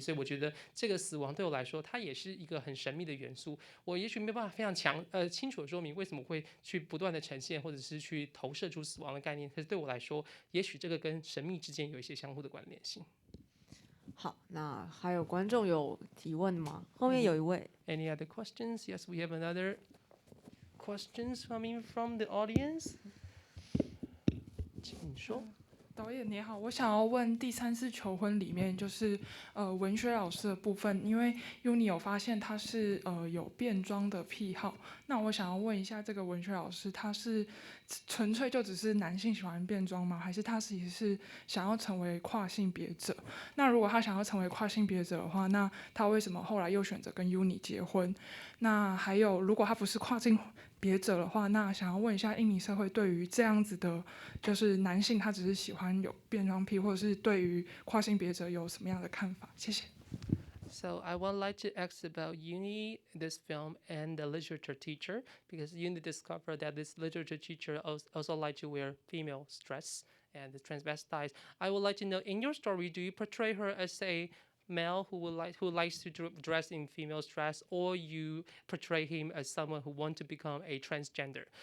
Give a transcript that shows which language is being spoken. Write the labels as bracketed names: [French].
[Chinese] 所以我觉得这个死亡对我来说，它也是一个很神秘的元素。我也许没办法非常清楚的说明为什么会去不断的呈现，或者是去投射出死亡的概念。可是对我来说，也许这个跟神秘之间有一些相互的关联性。好，那还有观众有提问吗？后面有一位。 [English] Any other questions? Yes, we have another questions coming from the audience. [Chinese] 请说。导演你好，我想要问第三次求婚里面就是文学老师的部分，因为 Uni 有发现他是有变装的癖好，那我想要问一下这个文学老师他是纯粹就只是男性喜欢变装吗？还是他其实是想要成为跨性别者？那如果他想要成为跨性别者的话，那他为什么后来又选择跟 Uni 结婚？那还有如果他不是跨性别者的话，那想要问一下印尼社会对于这样子的，就是男性他只是喜欢有变装癖，或者是对于跨性别者有什么样的看法？谢谢。 [English] So I would like to ask about Uni, this film, and the literature teacher, because Uni discovered that this literature teacher also liked to wear female dress and the transvestites. I would like to know, in your story, do you portray her as a male who likes to dress in female dress, or you portray him as someone who wants to become a transgender?